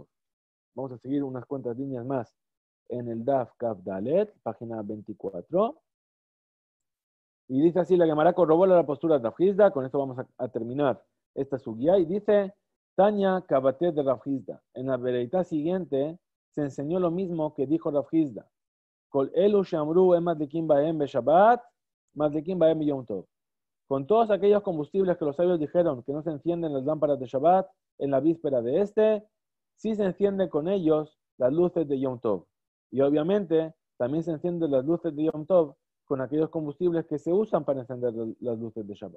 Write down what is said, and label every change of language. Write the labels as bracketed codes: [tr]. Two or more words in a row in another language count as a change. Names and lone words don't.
[es] Vamos a seguir unas cuantas líneas más en el [he] דף כף דלת, [es] página 24. Y dice así, la Gemara corrobora la postura de Rav Hizda. Con esto vamos a terminar esta sugía. Y dice, [he] תניא כוותיה [es] de Rav Hizda. En la veredita siguiente se enseñó lo mismo que dijo Rav Hizda. [he] כל אלו שאמרו מדליקים בהם בשבת, מדליקים בהם יום טוב. [es] Con todos aquellos combustibles que los sabios dijeron que no se encienden las lámparas de Shabbat en la víspera de este, sí se encienden con ellos las luces de Yom Tov. Y obviamente también se encienden las luces de Yom Tov con aquellos combustibles que se usan para encender las luces de Shabbat.